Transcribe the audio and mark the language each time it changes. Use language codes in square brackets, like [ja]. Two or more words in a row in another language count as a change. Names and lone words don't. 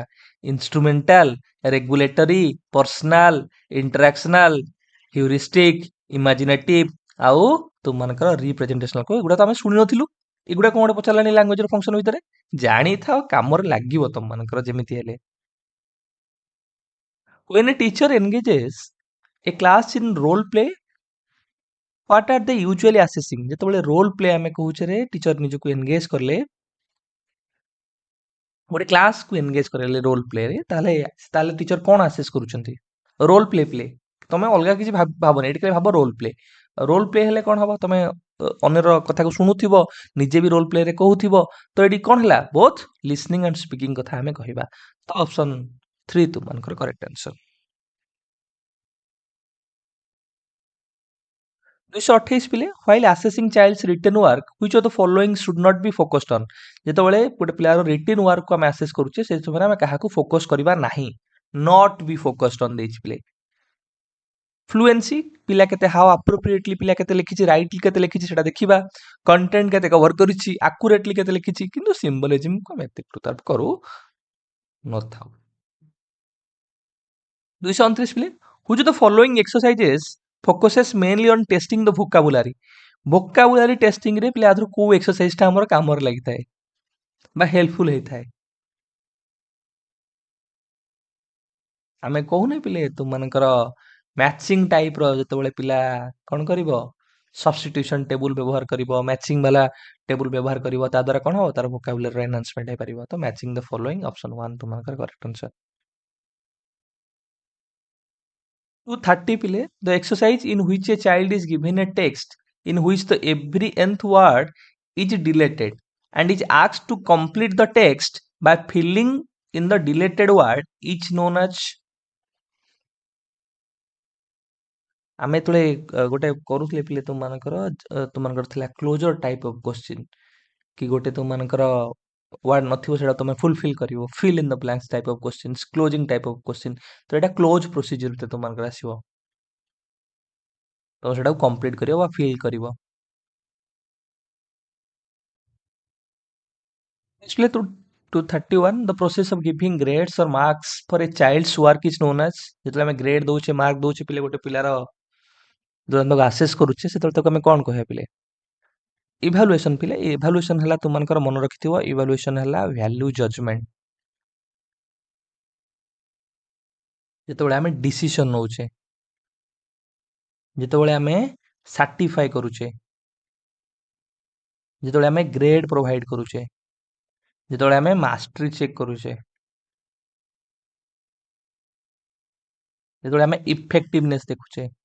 [en] instrumental, regulatory, personal, interactional, heuristic, imaginative [or] ଆଉ ତୁମମାନଙ୍କର [en] ରିପ୍ରେଜେଣ୍ଟେସନାଲ। [or] ଏଗୁଡ଼ା ତ ଆମେ ଶୁଣି ନଥିଲୁ। ଏଗୁଡ଼ା କଣ ଗୋଟେ ପଚାରିଲାନି [en] language function [or] ଭିତରେ। ଜାଣିଥାଅ, କାମରେ ଲାଗିବ ତମମାନଙ୍କର ଯେମିତି ହେଲେ। [en] When a teacher engages a class in role play, what are they usually assessing? [or] ଯେତେବେଳେ [en] role play [or] ଆମେ କହୁଛେ ଟିଚର ନିଜକୁ ଏନଗେଜ କଲେ, ଗୋଟେ କ୍ଲାସକୁ ଏନଗେଜ କରେଇଲେ [en] role play, [or] ତାହେଲେ ତାହେଲେ ଟିଚର କଣ ଆସେସ କରୁଛନ୍ତି? [en] role play. [or] ତମେ ଅଲଗା କିଛି ଭାବନି, ଏଠି ଖାଲି ଭାବ [en] role play. role play [or] ହେଲେ କଣ ହବ? ତମେ ଅନ୍ୟର କଥାକୁ ଶୁଣୁଥିବ, ନିଜେ ବି [en] role play [or] କହୁଥିବ। ତ ଏଠି କଣ ହେଲା? [en] both listening and speaking [or] କଥା ଆମେ କହିବା। ତ ଅପସନ 3 ତୁମମାନଙ୍କର [en] correct answer. [or] 228 ପିଲେ, [en] while assessing child's written work, which of the following should not be focused on? [or] ଯେତେବେଳେ ଗୋଟେ ପିଲାର [en] written work [or] ଆମେ ଆସେସ୍ କରୁଛେ, ସେ ସମୟରେ ଆମେ କାହାକୁ ଫୋକସ୍ କରିବା ନାହିଁ। [en] not be focused on [or] ଦେଇଛି ପିଲେ। ଫ୍ଲୁଏନ୍ସି, ପିଲା କେତେ [en] how appropriately [or] ପିଲା କେତେ ଲେଖିଛି, ରାଇଟଲି କେତେ ଲେଖିଛି ସେଟା ଦେଖିବା। କଣ୍ଟେଣ୍ଟ କେତେ କଭର କରିଛି, ଆକୁରେଟଲି କେତେ ଲେଖିଛି। କିନ୍ତୁ ସିମ୍ବଲିଜିମକୁ ଆମେ ଏତେ ଗୁରୁତ୍ୱାରୋପ କରୁ ନଥାଉ। 229 ପିଲେ, [en] which of the following exercises focuses mainly on testing the vocabulary? [or] ଭୋକାବୁଲାରି ଟେଷ୍ଟିଂରେ ପିଲା ଆଧରୁ କୋଉ ଏକ୍ସରସାଇଜଟା ଆମର କାମରେ ଲାଗିଥାଏ ବା ହେଲ୍ପଫୁଲ ହେଇଥାଏ? ଆମେ କହୁନେ ପିଲେ ତୁମମାନଙ୍କର [en] matching type [or] ଯେତେବେଳେ ପିଲା କଣ କରିବ, [en] substitution table [or] ବ୍ୟବହାର କରିବ, ମ୍ୟାଚିଂ ବାଲା ଟେବୁଲ ବ୍ୟବହାର କରିବ, ତା ଦ୍ୱାରା କଣ ହବ, ତାର [en] vocabulary enhancement [or] ହେଇପାରିବ। ତ [en] matching the following, [or] ଅପସନ 1 ତୁମମାନଙ୍କର [en] correct answer. [or] 230 ପିଲେ, [en] the exercise in which a child is given a text in which the every nth word is deleted and is asked to complete the text by filling in the deleted word is known as? [or] ଆମେ ଯେତେବେଳେ ଗୋଟେ କରୁଥିଲେ ପିଲେ ତୁମମାନଙ୍କର ଥିଲା [en] closer type of question, [or] କି ଗୋଟେ ତୁମମାନଙ୍କର ୱାର୍ଡ ନଥିବ ସେଟା ତମେ ଫୁଲଫିଲ୍ କରିବ, [en] fill in the blanks type of questions, closing type of question. [or] ତ ଏଇଟା [en] cloze procedure [or] ତୁମମାନଙ୍କର ଆସିବ। ତ ସେଟାକୁ କମ୍ପ୍ଲିଟ୍ କରିବ ବା ଫିଲ୍ କରିବ। [en] Actually, to 231, the process of giving grades or marks for a child's work is known as? [or] ଯେତେବେଳେ ଆମେ ଗ୍ରେଡ୍ ଦଉଛେ, ମାର୍କ ଦଉଛେ ପିଲେ ଗୋଟେ ପିଲାର, ଯେତେବେଳେ ଆମେ ତାକୁ ଆସେସ୍ କରୁଛେ, ସେତେବେଳେ ତାକୁ ଆମେ କଣ କହିବା ପିଲେ? ଇଭାଲୁଏସନ ପିଲେ। ଇଭାଲୁଏସନ ହେଲା ତୁମମାନଙ୍କର ମନେ ରଖିଥିବ, ଇଭାଲୁଏସନ ହେଲା [en] value judgment. [or] ଯେତେବେଳେ ଆମେ ଡିସିସନ ନଉଛେ, ଯେତେବେଳେ ଆମେ ସାର୍ଟିଫାଏ କରୁଛେ, ଯେତେବେଳେ ଆମେ [en] grade provide [or] କରୁଛେ, ଯେତେବେଳେ ଆମେ [en] mastery check [or] କରୁଛେ, ଯେତେବେଳେ ଆମେ ଇଫେକ୍ଟିଭନେସ୍ ଦେଖୁଛେ।